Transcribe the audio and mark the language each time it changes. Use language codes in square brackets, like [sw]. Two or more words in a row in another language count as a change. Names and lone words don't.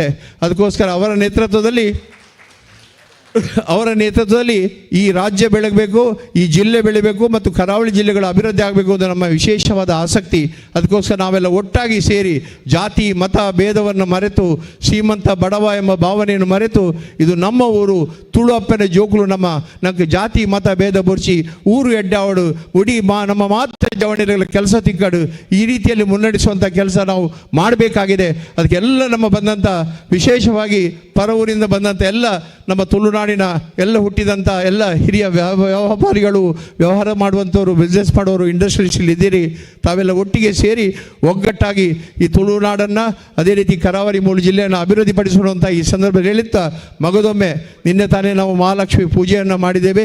[kn] ಅದಕ್ಕೋಸ್ಕರ ಅವರ ನೇತೃತ್ವದಲ್ಲಿ ಈ ರಾಜ್ಯ ಬೆಳಗಬೇಕು, ಈ ಜಿಲ್ಲೆ ಬೆಳಿಬೇಕು ಮತ್ತು ಕರಾವಳಿ ಜಿಲ್ಲೆಗಳ ಅಭಿವೃದ್ಧಿ ಆಗಬೇಕು ಅಂತ ನಮ್ಮ ವಿಶೇಷವಾದ ಆಸಕ್ತಿ. ಅದಕ್ಕೋಸ್ಕರ ನಾವೆಲ್ಲ ಒಟ್ಟಾಗಿ ಸೇರಿ ಜಾತಿ ಮತ ಭೇದವನ್ನು ಮರೆತು, ಶ್ರೀಮಂತ ಬಡವ ಎಂಬ ಭಾವನೆಯನ್ನು ಮರೆತು, ಇದು ನಮ್ಮ ಊರು, [tcy] ತುಳು ಅಪ್ಪನ ಜೋಕುಲು ನಮಗೆ ಜಾತಿ ಮತ ಭೇದ ಬೊರ್ಚಿ ಊರು ಎಡ್ಡಾವಡು ಉಡಿ ನಮ್ಮ ಮಾತ್ರ ಜವಣಿಗಳ ಕೆಲಸ ತಿಕ್ಕಡು [kn] ಈ ರೀತಿಯಲ್ಲಿ ಮುನ್ನಡೆಸುವಂಥ ಕೆಲಸ ನಾವು ಮಾಡಬೇಕಾಗಿದೆ. ಅದಕ್ಕೆಲ್ಲ ನಮ್ಮ ಬಂದಂಥ ವಿಶೇಷವಾಗಿ ಪರ ಊರಿಂದ ಬಂದಂಥ ಎಲ್ಲ ನಮ್ಮ ತುಳುನಾಡಿನ ಎಲ್ಲ ಹುಟ್ಟಿದಂಥ ಎಲ್ಲ ಹಿರಿಯ ವ್ಯಾಪಾರಿಗಳು, ವ್ಯವಹಾರ ಮಾಡುವಂಥವ್ರು, ಬಿಸ್ನೆಸ್ ಮಾಡೋರು, ಇಂಡಸ್ಟ್ರೀಸಲ್ಲಿ ಇದ್ದೀರಿ. ತಾವೆಲ್ಲ ಒಟ್ಟಿಗೆ ಸೇರಿ ಒಗ್ಗಟ್ಟಾಗಿ ಈ ತುಳುನಾಡನ್ನು ಅದೇ ರೀತಿ ಕರಾವಳಿ ಮೂಲ ಜಿಲ್ಲೆಯನ್ನು ಅಭಿವೃದ್ಧಿಪಡಿಸುವಂಥ ಈ ಸಂದರ್ಭದಲ್ಲಿ ಹೇಳುತ್ತಾ, ಮಗದೊಮ್ಮೆ ನಿನ್ನೆ ತಾನೇ ನಾವು ಮಹಾಲಕ್ಷ್ಮಿ ಪೂಜೆಯನ್ನು ಮಾಡಿದ್ದೇವೆ.